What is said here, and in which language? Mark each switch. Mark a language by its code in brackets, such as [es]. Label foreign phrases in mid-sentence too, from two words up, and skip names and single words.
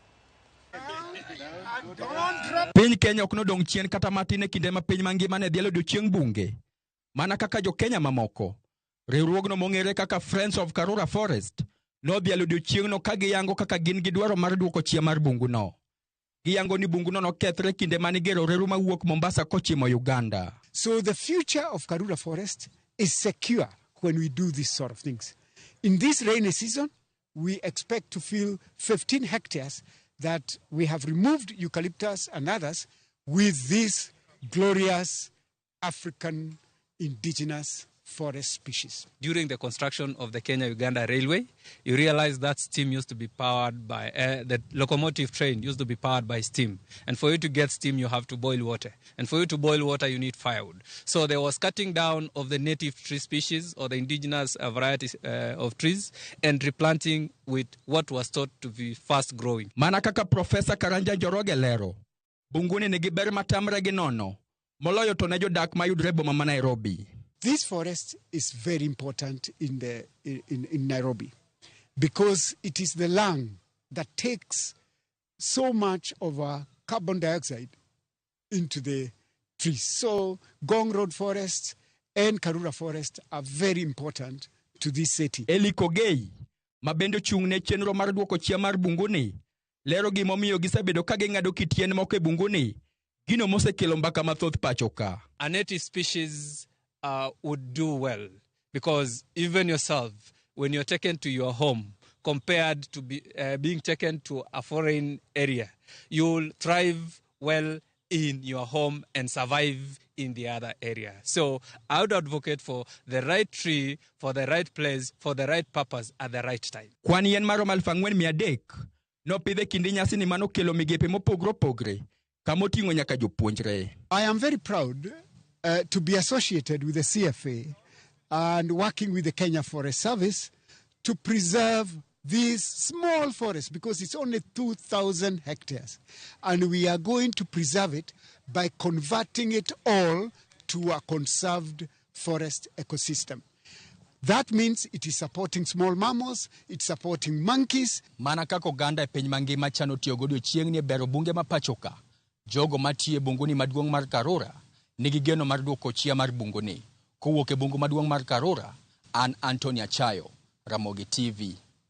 [luo] Piny Kenya ok nodong' chien kata matin e kinde ma piny mangima ne dhi yalo odiechieng' bunge. Mana kaka Jokenya mamoko, riwruogno mong'ere kaka Friends of Karura Forest nodhi yalo odiechieng'no ka giyango kaka gin gi dwaro mar duoko chia mar bunguno. Giyango ni bunguno nokethre kinde mane gero reru mawuok Mombasa kochimo Uganda. [en] So the future of Karura Forest is secure when we do these sort of things. In this rainy season, we expect to fill 15 hectares that we have removed eucalyptus and others with these glorious African indigenous forest species. During the construction of the Kenya-Uganda Railway, you realize that steam used to be powered by, the locomotive train used to be powered by steam. And for you to get steam, you have to boil water. And for you to boil water, you need firewood. So there was cutting down of the native tree species or the indigenous varieties of trees and replanting with what was thought to be fast growing. [luo] Mana kaka Professor Karanja Njoroge lero, bunguni nigi ber matamre gi nono, moloyo to ne jodak mayudre boma ma Nairobi. [en] This forest is very important in Nairobi because it is the lung that takes so much of our carbon dioxide into the trees. So Gong Road Forest and Karura Forest are very important to this city. [luo] Eli Kogei, mabendo chungne chenro mar duoko chia mar bunguni, lero gimomiyo gisebedo ka ging'ado kit yien moko e bunguni, gino mosekelo mbaka mathoth pacho ka. [en] A native species would do well because even yourself, when you're taken to your home, compared to being taken to a foreign area, you'll thrive well in your home and survive in the other area. So I would advocate for the right tree, for the right place, for the right purpose at the right time. [luo] Kwan yien maro 4,300 no pidhe kinde nyasi ni mano kelo migepe mopogre kamoting'o nyaka jopuonjre. [en] I am very proud to be associated with the CFA and working with the Kenya Forest Service to preserve these small forests because it's only 2,000 hectares. And we are going to preserve it by converting it all to a conserved forest ecosystem. That means it is supporting small mammals, it's supporting monkeys. [luo] Mana kaka oganda e piny mangima chano tiyo go odiechieng'ni e bero bunge ma pacho ka, jogo matiyo e bunguni maduong' mar Karura nigi geno mar duoko chia mar bunguni. Kowuok e bungu maduong' mar Karura, an Anthony Achayo, Ramogi TV.